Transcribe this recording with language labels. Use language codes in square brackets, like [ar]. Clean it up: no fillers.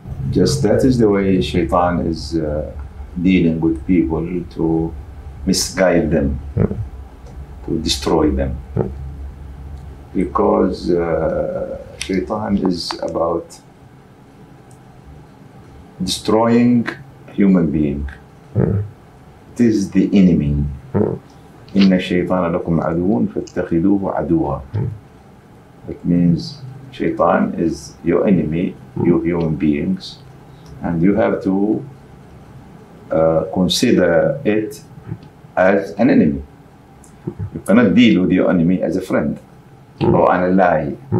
[en] Just that is the way Shaitan is dealing with people, to misguide them, to destroy them. Because Shaitan is about destroying human being. It is the enemy. [ar] إن الشيطان لكم عدو فاتخذوه عدوا. [en] It means Shaitan is your enemy, you human beings, and you have to consider it as an enemy. You cannot deal with your enemy as a friend or an ally.